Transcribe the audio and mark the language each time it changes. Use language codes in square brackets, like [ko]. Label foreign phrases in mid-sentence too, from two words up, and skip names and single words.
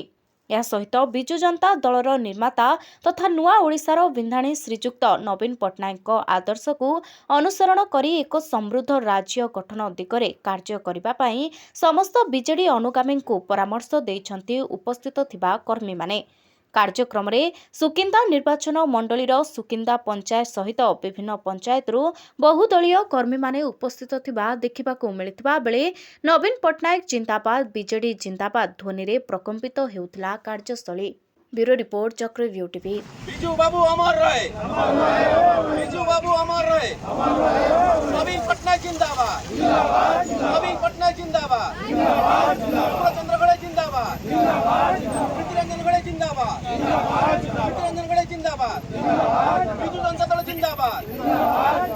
[or] ଏହା ସହିତ ବିଜୁ ଜନତା ଦଳର ନିର୍ମାତା ତଥା ନୂଆ ଓଡ଼ିଶାର ବିନ୍ଧାଣୀ ଶ୍ରୀଯୁକ୍ତ ନବୀନ ପଟ୍ଟନାୟକଙ୍କ ଆଦର୍ଶକୁ ଅନୁସରଣ କରି ଏକ ସମୃଦ୍ଧ ରାଜ୍ୟ ଗଠନ ଦିଗରେ କାର୍ଯ୍ୟ କରିବା ପାଇଁ ସମସ୍ତ ବିଜେଡି ଅନୁଗାମୀଙ୍କୁ ପରାମର୍ଶ ଦେଇଛନ୍ତି ଉପସ୍ଥିତ ଥିବା କର୍ମୀମାନେ। କାର୍ଯ୍ୟକ୍ରମରେ ସୁକିନ୍ଦା ନିର୍ବାଚନ ମଣ୍ଡଳୀର ସୁକିନ୍ଦା ପଞ୍ଚାୟତ ସହିତ ବିଭିନ୍ନ ପଞ୍ଚାୟତରୁ ବହୁଦଳୀୟ କର୍ମୀମାନେ ଉପସ୍ଥିତ ଥିବା ଦେଖିବାକୁ ମିଳିଥିବା ବେଳେ ନବୀନ ପଟ୍ଟନାୟକ ଜିନ୍ଦାବାଦ ବିଜେଡି ଜିନ୍ଦାବାଦ ଧ୍ୱନିରେ ପ୍ରକମ୍ପିତ ହେଉଥିଲା କାର୍ଯ୍ୟସ୍ଥଳୀ। [en] bureau report [hi] चक्रव्यूह टीवी। बिजू बाबू अमर रहे, बिजू बाबू अमर रहे, नवीन पटनायक जिंदाबाद, नवीन पटनायक जिंदाबाद, चंद्रगढ़ जिंदाबाद, पृथ्वीरंजन गढ़े जिंदाबाद, पृथ्वीरंजन गढ़े जिंदाबाद, बिजू जनता दल जिंदाबाद।